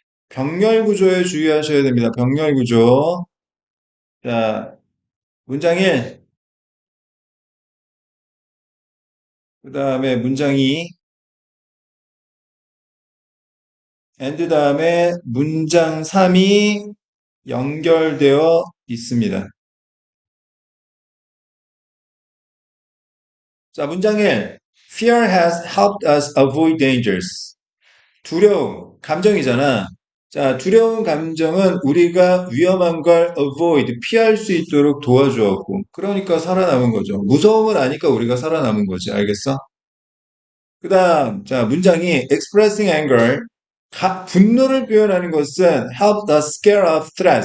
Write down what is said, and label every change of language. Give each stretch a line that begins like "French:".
Korean: 병렬 구조에 주의하셔야 됩니다. 병렬 구조. 자, 문장 1, 그 다음에 문장 2, and 다음에 문장 3이 연결되어 있습니다. 자, 문장 1.
English: Fear has helped us avoid dangers.
Korean: 두려움, 감정이잖아. 자, 두려운 감정은 우리가 위험한 걸 avoid, 피할 수 있도록 도와주었고, 그러니까 살아남은 거죠. 무서움을 아니까 우리가 살아남은 거지. 알겠어? 그 다음, 자, 문장이
English: expressing anger,
Korean: 분노를 표현하는 것은
English: help the scare off threat.